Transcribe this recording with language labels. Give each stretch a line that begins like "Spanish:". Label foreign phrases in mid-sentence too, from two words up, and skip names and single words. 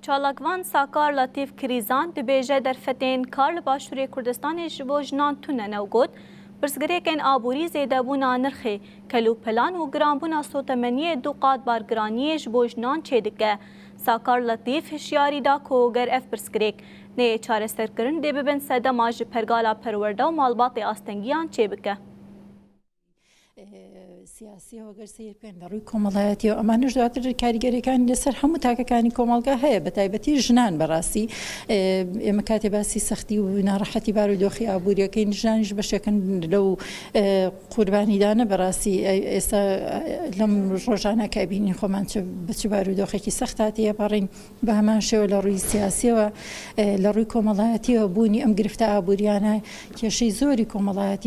Kurdish: Çalakvan Sakar Latif Kirizan dibêje derfetên kar li Başûrê Kurdistanê ji bo jinan tune newgot, pirsgirêkên aborî zêdebûna nirxê, kelûpelan û giranbûna sotemeniyê du qat bargiraniyê ji bo jinan çêdike. Sakar Latif hişyarî da ku ger ev pirsgirêk neyê çareserkirin dê bibin sedema ji pergala perwerde û malbatê astengiyan çêbike.
Central Kurdish: سیاسی وەگەر سیرکەن لە ڕووی کۆمەڵایەتی و ئەمانش دواتر کاریگەریەکانی لەسەر هەموو تاکەکانی کۆمەڵگا هەیە بە تایبەتی ژنان بەڕاستی ئێمە کاتێ باسی سەختی و ناڕەحەتی بارودۆخی ئابوووریەکەی ژنانیش بەشێکن لەو قوربانیدانە بەڕاستی ئێستا لەم ڕۆژانە کە بینین خۆمان بچ بارودۆخێکی سەخت هاتیە پەڕین بە هەمان شێوە لە ڕووی سیاسیەوە لە ڕووی کۆمەڵایەتیەوە بوونی ئەم گرفتە ئابوووریانە کێشەی زۆری کۆمەڵایەتی و